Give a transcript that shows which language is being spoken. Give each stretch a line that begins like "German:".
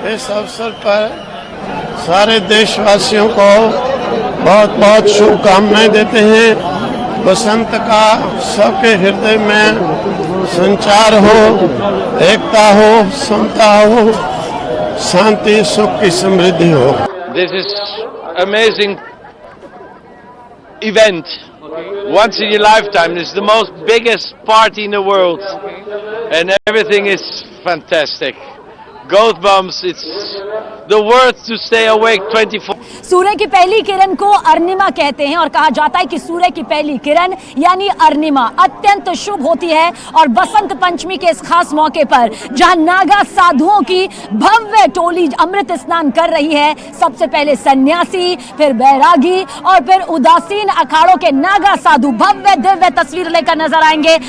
Hindi: इस अवसर पर सारे देशवासियों को बहुत बहुत शुभकामनाएं देते हैं। बसंत का सबके हृदय में संचार हो, एकता हो, समता हो, शांति सुख की समृद्धि हो।
English: This is amazing event, once in your lifetime. It's the most biggest party in the world, and everything is fantastic. Goat bumps, it's the worth to stay awake 24.
Hindi: सूर्य की पहली किरण को अर्णिमा कहते हैं और कहा जाता है कि सूर्य की पहली किरण यानी अर्णिमा अत्यंत शुभ होती है। और बसंत पंचमी के इस खास मौके पर जहां नागा साधुओं की भव्य टोली अमृत स्नान कर रही है, सबसे पहले सन्यासी, फिर बैरागी और फिर उदासीन अखाड़ों के नागा साधु भव्य दिव्य तस्वीर लेकर नजर आएंगे।